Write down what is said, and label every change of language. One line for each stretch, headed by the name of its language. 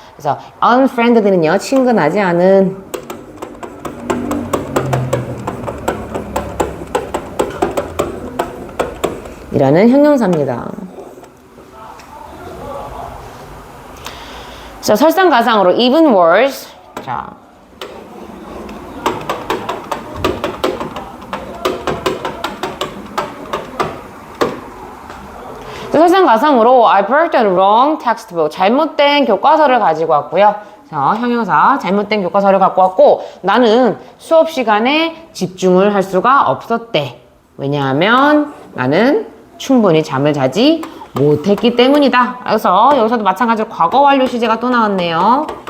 Korean: 그래서 unfriendly는요, 친근하지 않은, 이라는 형용사입니다. 자, 설상가상으로
English: even worse.
Korean: 자, 설상가상으로
English: I brought the wrong textbook.
Korean: 잘못된 교과서를 가지고 왔고요. 자, 형용사 잘못된 교과서를 갖고 왔고, 나는 수업 시간에 집중을 할 수가 없었대. 왜냐하면 나는 충분히 잠을 자지 못했기 때문이다. 그래서 여기서도 마찬가지로 과거 완료 시제가 또 나왔네요.